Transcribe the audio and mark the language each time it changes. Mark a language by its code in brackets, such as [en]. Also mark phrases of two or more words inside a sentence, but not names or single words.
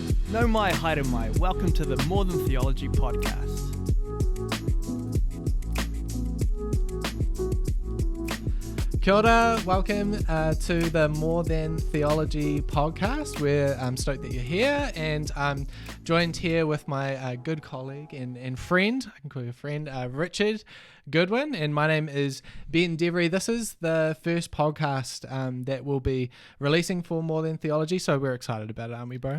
[mi] No mai, haere mai. [en] Welcome to the More Than Theology podcast. [mi] Kia ora, [en] welcome to the More Than Theology podcast. We're stoked that you're here, and I'm joined here with my good colleague and friend, I can call you a friend, Richard Goodwin, and my name is Ben Devery. This is the first podcast that we'll be releasing for More Than Theology, so we're excited about it, aren't we, bro?